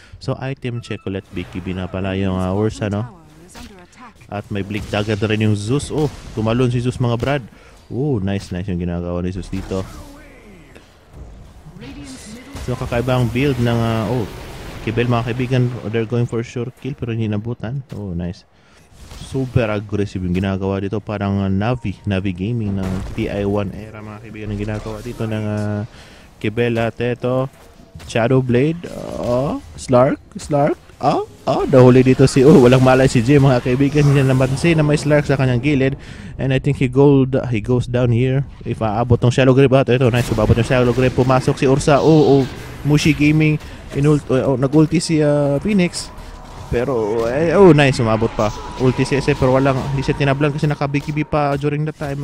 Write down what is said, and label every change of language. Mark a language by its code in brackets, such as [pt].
[tl] So item check ulit. BKB na pala yung Ursa, no? At may Blink Dagger na rin yung Zeus. Tumalon si Zeus, mga brad. Nice yung ginagawa ni Zeus dito. So kakaibang build ng Kibel, mga kaibigan. [en] They're going for sure kill [tl] pero hindi nabutan. Nice. Super aggressive yung ginagawa dito. Parang Navi Gaming ng TI1 era, mga kaibigan, yung ginagawa dito ng Kibel. At ito, Shadow Blade. Slark. Nahuli dito si walang malay si Jay, mga kaibigan. Hindi na napansin na may Slark sa kanyang gilid. [en] And I think he goes down here. [tl] If aabot ng Shallow Grave. At ito, nice. Umabot ng Shallow Grave. Pumasok si Ursa. Mushi Gaming. Nag-ulti si Phoenix. Pero, nice, umabot pa. Ulti si SF, pero hindi siya tinablan kasi naka-BKB pa [en] during the time.